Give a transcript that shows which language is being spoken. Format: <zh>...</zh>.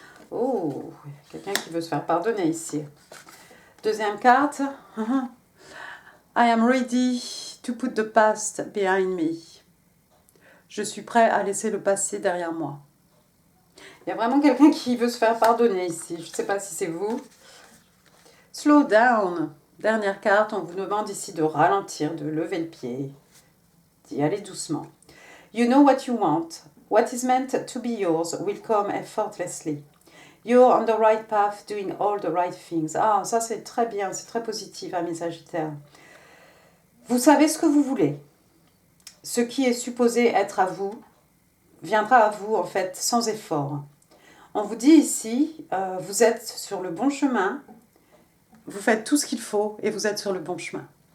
<fr>Oh, quelqu'un qui veut se faire pardonner ici. Deuxième carte.</fr> <en>I am ready to put the past behind me.</en> <fr>Je suis prêt à laisser le passé derrière moi. Il y a vraiment quelqu'un qui veut se faire pardonner ici. Je ne sais pas si c'est vous.</fr> <en>Slow down.</en> <fr>Dernière carte, on vous demande ici de ralentir, de lever le pied, d'y aller doucement.</fr> <en>You know what you want. What is meant to be yours will come effortlessly. You're on the right path, doing all the right things.</en> <fr>Ah, ça c'est très bien, c'est très positif, amis Sagittaires. Vous savez ce que vous voulez. Ce qui est supposé être à vous, viendra à vous en fait sans effort. On vous dit ici, vous êtes sur le bon chemin, vous faites tout ce qu'il faut et vous êtes sur le bon chemin.</fr>